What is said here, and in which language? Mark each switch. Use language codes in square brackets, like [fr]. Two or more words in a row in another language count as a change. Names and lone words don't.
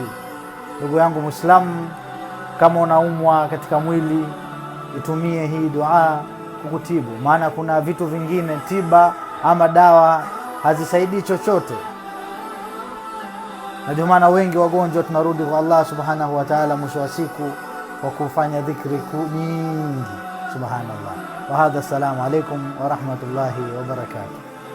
[sw] Ndugu yangu Muislamu, kama unaumwa katika mwili, itumie hii dua kukutibu, maana kuna vitu vingine tiba ama dawa hazisaidii chochote, na ndio maana wengi wagonjwa tunarudi kwa [ar] الله سبحانه وتعالى [sw] mwisho wa siku kwa kufanya dhikri nyingi. [ar] Subhanallah. وهذا، السلام عليكم ورحمة الله وبركاته.